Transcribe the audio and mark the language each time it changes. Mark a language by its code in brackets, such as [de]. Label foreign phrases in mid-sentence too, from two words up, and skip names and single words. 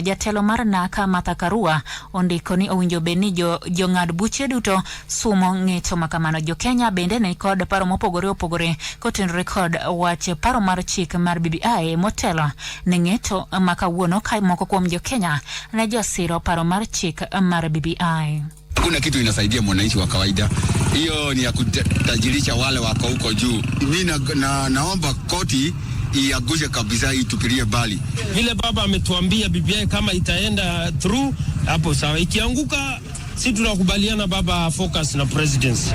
[luo] Jatelo mar Naka Martha Karua ondiko ni owinjo beni jong'ad buche duto sumo ng'eto makamano. Jo Kenya bende ne kod paro mopogore opogore kotenore kod wach paro mar chik mar BBI motelo ne ng'eto makawuono kai moko kuom jo Kenya ne josiro paro mar chik mar BBI. [sw] Kuna kitu inasaidia mwananchi wa kawaida. Hiyo ni ya kutajirisha wale wako huko juu. Mimi naomba koti iagushe kabisa, itupilie bali. Vile baba ametuambia BBI kama itaenda through hapo sawa, ikianguka si tunakubaliana baba focus na presidency.